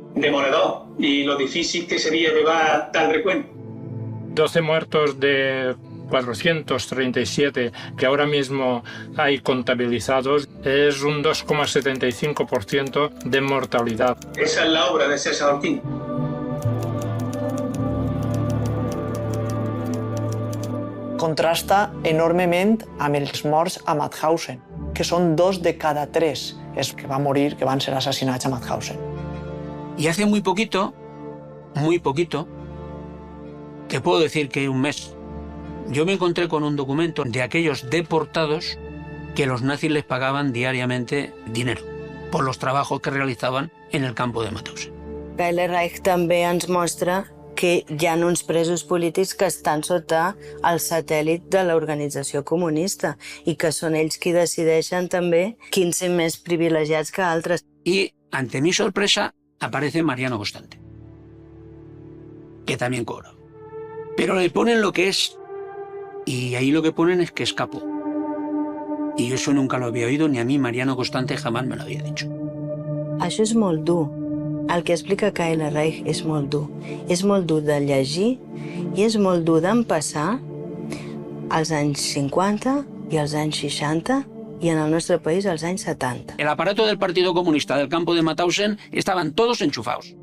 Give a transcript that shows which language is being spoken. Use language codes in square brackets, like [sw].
[es] Demoledor, y lo difícil que sería llevar tal recuento. 12 muertos de 437 que ahora mismo hay contabilizados, es un 2,75% de mortalidad. Esa es la obra de César Orquín. [ca] Contrasta enormement amb els morts a Mauthausen, que són 2 de cada 3 els que van morir, que van ser assassinats a Mauthausen. [es] Y hace muy poquito, te puedo decir que un mes, yo me encontré con un documento de aquellos deportados que los nazis les pagaban diariamente dinero por los trabajos que realizaban en el campo de Mauthausen. [ca] Kyle Reich també ens mostra que hi ha uns presos polítics que estan sota el satèl·lit de l'organització comunista i que són ells qui decideixen també quins són més privilegiats que altres. [es] Y, ante mi sorpresa, aparece Mariano Constante, que también cobra. Pero le ponen lo que es, y ahí lo que ponen es que escapó. Y yo eso nunca lo había oído, ni a mí Mariano Constante jamás me lo había dicho. [ca] Això és molt dur. El que explica Kyle Reich és molt dur. És molt dur de llegir i és molt dur d'empassar als anys 50 i als anys 60 [es] y en el nuestro país [ca] als anys 70. [es] El aparato del Partido Comunista del campo de Mauthausen estaban todos enchufados.